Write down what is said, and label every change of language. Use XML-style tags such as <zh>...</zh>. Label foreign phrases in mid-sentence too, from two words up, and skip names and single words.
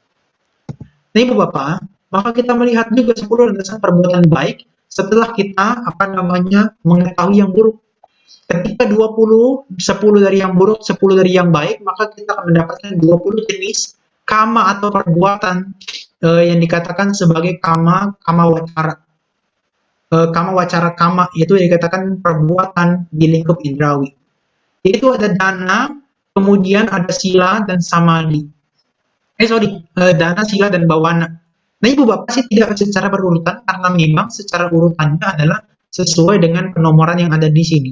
<id>Nah, Ibu Bapak, maka kita melihat juga 10 landasan perbuatan baik setelah kita mengetahui yang buruk. Ketika 10 dari yang buruk, 10 dari yang baik, maka kita akan mendapatkan 20 jenis kama atau perbuatan yang dikatakan sebagai</id> <pi>kama wacara. Kama wacara kama</pi> <id>itu dikatakan perbuatan di lingkup indrawi. Itu ada dana, kemudian ada sila dan samadhi.</id> <pi>Dana, sila dan bawana.</pi> <id>Nah, Ibu Bapak sih tidak secara berurutan karena memang secara urutannya adalah sesuai dengan penomoran yang ada di sini.</id>